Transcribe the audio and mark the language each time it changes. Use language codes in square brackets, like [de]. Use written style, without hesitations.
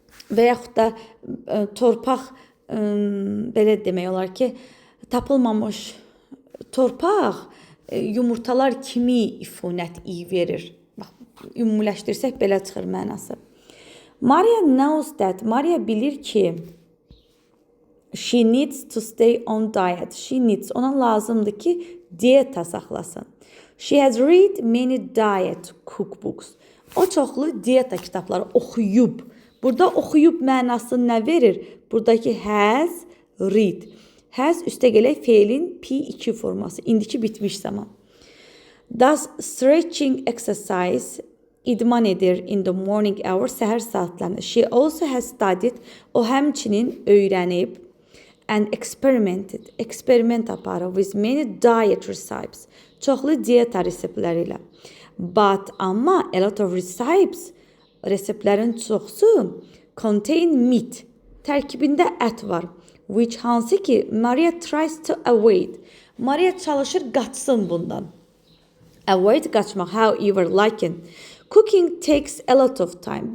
[az] Və yaxud da torpaq, belə demək olar ki, tapılmamış torpaq yumurtalar kimi ifunət iyi verir. Bax, ümumiləşdirsək belə çıxır mənası. [en] Maria knows that, [az] Maria bilir ki, [en] she needs to stay on diet. She needs, [az] ona lazımdır ki, diyeta saxlasın. [en] She has read many diet cookbooks. [az] O çoxlu diyeta kitabları oxuyub. Burada oxuyub mənası nə verir? Buradakı has, read. Has üstəgələk feilin P2 forması. İndiki bitmiş zaman. [en] Does stretching exercise, [az] idman edir [en] in the morning hours, [az] səhər saatlarında. [en] She also has studied, [az] o həmçinin öyrənib, [en] and experimented, [az] eksperiment aparır [en] with many diet recipes. [az] Çoxlu diyeta reseptləri ilə. [en] But, [az] amma [en] a lot of recipes, [az] reseptlərin çoxsu [en] contain meat, [az] tərkibində ət var, [en] which [az] hansı ki [en] Maria tries to avoid. [az] Maria çalışır qaçsın bundan. Avoid, qaçmaq, however, lakin. [en] Cooking takes a lot of time.